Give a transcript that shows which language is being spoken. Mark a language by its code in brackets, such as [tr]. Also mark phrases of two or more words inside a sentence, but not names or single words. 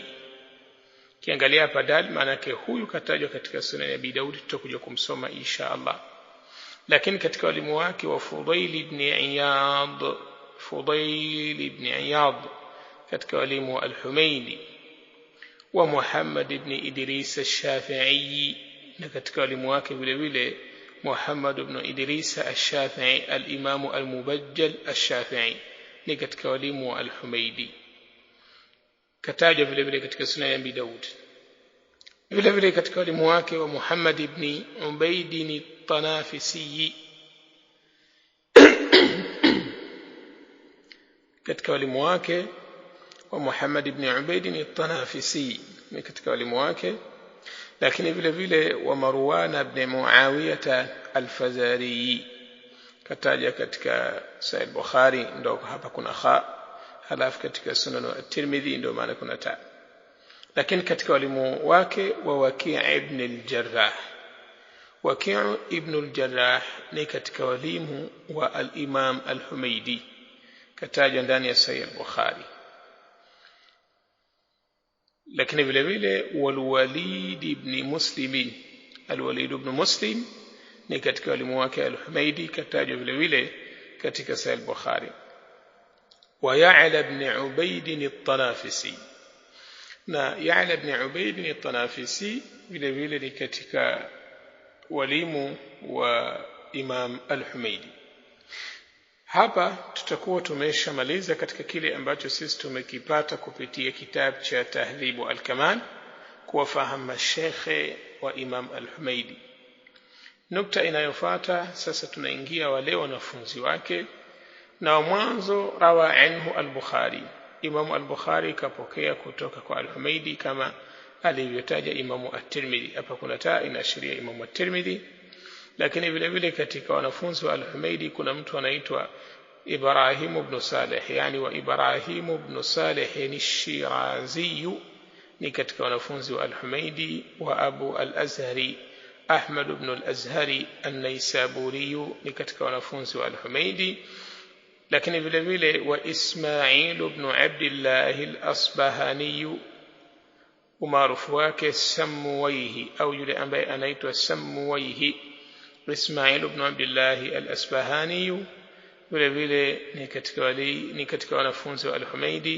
[sw] Kiangalia hapa dal, maana yake huyu katajwa katika Sunan ya Abi Daud, tutakuja kumsoma [ar] إن شاء الله. [sw] Lakini katika walimu wake wa Fudail ibn Iyad katika walimu wa al-Humaydi wa Muhammad ibn Idris al-Shafi'i, na katika walimu wake vile vile Muhammad ibn Idris al-Shafi'i [ar] الإمام المبجل [sw] al-Shafi'i, ni katika walimu wa al-Humaydi. Katajwa vile vile katika Sunan ya Abi Daud. Vile vile katika walimu wake wa Muhammad ibn Ubayd al-Tanafisi, katika walimu wake wa Muhammad ibn Ubayd al-Tanafisi ni katika walimu wake. Lakini vile vile wa Marwan ibn Muawiyah al-Fazari kataja katika Sahih Bukhari, ndio hapa kuna kha, halafu katika Sunan at-Tirmidhi ndio maana kuna ta. Lakini katika walimu wake wa Waki' ibn al-Jarrah. Waki' ibn al-Jarrah ni katika walimu wa al-Imam al-Humaydi, katajwa ndani ya Sahih Bukhari. Lakini vile vile Walid ibn Muslim, al-Walid ibn Muslim ni katika walimu wake al-Humaydi, katajwa vile vile katika Sahih Bukhari. Wa Ya'la ibn Ubayd al-Tanafisi, na Ya'la ibn Ubayd al-Tanafisi vile vile ni katika walimu wa Imam al-Humaydi. Hapa tutakuwa tumeshamaliza katika kile ambacho sisi tumekipata kupitia kitabu cha Tahdhibu al-Kamal, kuwafahamu shekhe wa Imam al-Humaydi. Nukta inayofuata sasa, tunaingia wale wanafunzi wake, na mwanzo [ar] روى عنه [sw] al-Bukhari. Imam al-Bukhari kapokea kutoka kwa al-Humaydi kama alivyotaja Imam at-Tirmidhi. Hapa kuna taa inaashiria Imam at-Tirmidhi. Lakini vile vile katika wanafunzi wa al-Humaydi kuna mtu anaitwa Ibrahim ibn Salih, yani wa Ibrahim ibn Salih al-Shirazi ni katika wanafunzi wa al-Humaydi. Wa Abu al-Azhari Ahmad ibn al-Azhari an-Naysaburi ni katika wanafunzi wa al-Humaydi. Lakini vile vile wa Ismail ibn Abdullah al-Asbahani, umaarufu wake Samwayhi, au yule ambaye anaitwa Samwayhi, Ismail ibn Abdullah al-Asbahani vile vile ni katika wanafunzi wa al-Humaydi.